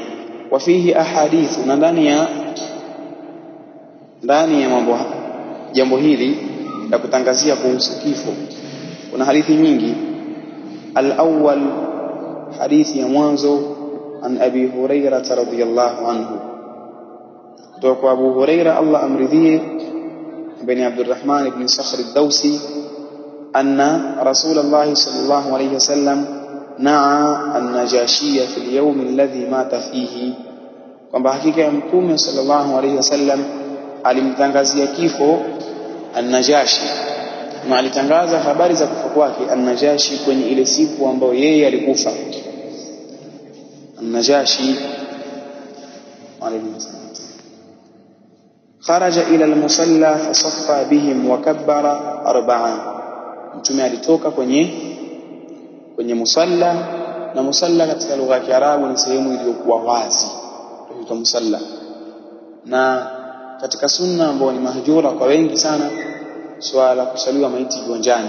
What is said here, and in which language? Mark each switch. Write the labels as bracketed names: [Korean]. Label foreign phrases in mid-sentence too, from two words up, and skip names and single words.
[Arabic] وفيه أحاديث, [Swahili] na ndani ya jambo hili la kutangazia kuhusu kifo kuna hadithi nyingi. Al-awwal, hadithi ya mwanzo, [Arabic] عن أبي هريرة رضي الله عنه, [Swahili] kutoka kwa Abu Hurairah [Arabic] Allah amridhie, ابن عبد الرحمن بن صخر الدوسي أن رسول الله صلى الله عليه وسلم نعى النجاشي في اليوم الذي مات فيه, [Swahili] kwamba hakika ya Mtume [Arabic] صلى الله عليه وسلم [Swahili] alimtangazia kifo an-Najashi, na alitangaza habari za kufa kwake an-Najashi kwenye ile siku ambayo yeye alikufa. [Arabic] النجاشي خرج إلى المصلى فصف بهم وكبر أربعا, [Swahili] Mtume alitoka kwenye musalla, na musalla katika lugha ya Kiarabu ni sehemu iliyokuwa wazi, inaitwa musalla. Na katika sunna ambayo ni mahjura kwa wengi sana, swala kusaliwa maiti viwanjani.